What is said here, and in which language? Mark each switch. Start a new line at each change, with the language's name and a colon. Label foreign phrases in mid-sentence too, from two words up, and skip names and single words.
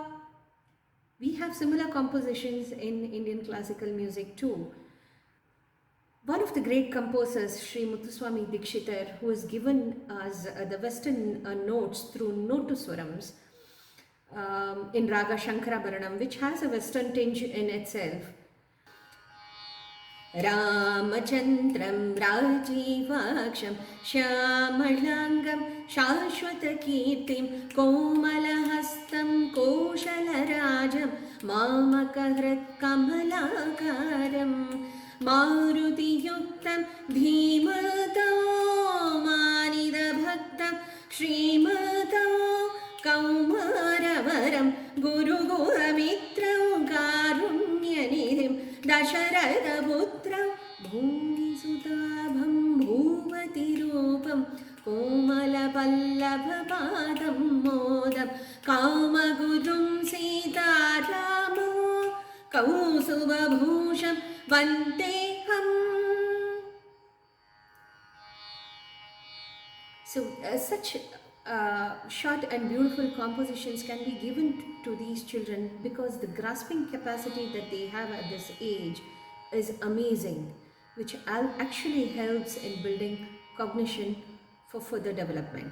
English: We have similar compositions in Indian classical music too. One of the great composers, Sri Muthuswami Dikshitar, who has given us the Western notes through Notuswarams in Raga Shankarabharanam, which has a Western tinge in itself.
Sanskrit: Ramachandram Rajivaksham Shyamalangam Shashwatakirtim Komalahastam Koshalarajam Mamakahrit Kamalakaram Maruti Yuktam Dhimata Manida Bhaktam Srimata Kaumaravaram Guru Goramitra Karunyanidhim Dasharata Putra Bhumi Sudabham Bhuvati Rupam Komala Pallava Padam Modam Kama Gurum Sita Rama Kausubha Bhusham Vandeham.
English: So such short and beautiful compositions can be given to these children because the grasping capacity that they have at this age is amazing, which actually helps in building cognition for further development.